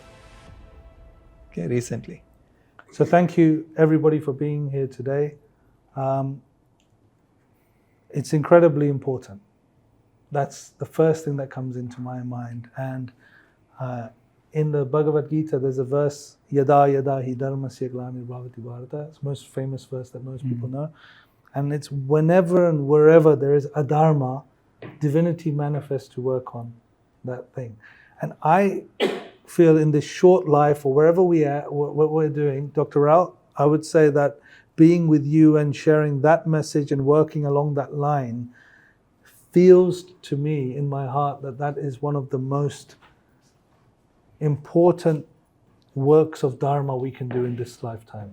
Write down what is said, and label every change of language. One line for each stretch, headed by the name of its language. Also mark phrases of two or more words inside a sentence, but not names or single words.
English: Okay, recently. So thank you everybody for being here today. It's incredibly important. That's the first thing that comes into my mind. And in the Bhagavad Gita, there's a verse,
Sanskrit: Yada yada hi dharmasya glanirvavati bharata.
English: It's the most famous verse that most people know. And it's whenever and wherever there is adharma, divinity manifests to work on that thing. And I feel in this short life, or wherever we are, what we're doing, Dr. Rao, I would say that being with you and sharing that message and working along that line feels to me in my heart that that is one of the most important works of Dharma we can do in this lifetime.